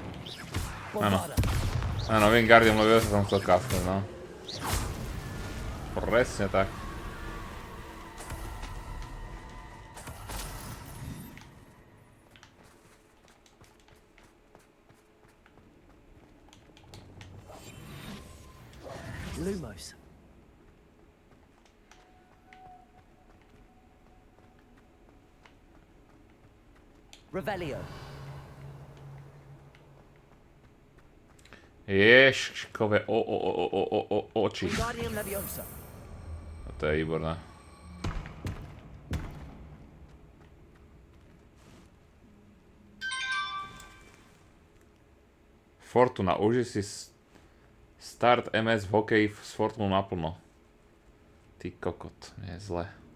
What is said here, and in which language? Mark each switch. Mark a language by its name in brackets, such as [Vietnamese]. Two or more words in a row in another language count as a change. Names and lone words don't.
[Slovak] Bombada. Áno, Wingardium Leviosa som chcel kastnúť, no. Presne tak. Lumos. Revelio. Ježkové oči. Wingardium Leviosa. A to je výborné. Fortuna, uži si start MS v hokeji s Fortunou naplno. Ty kokot, nie je zle.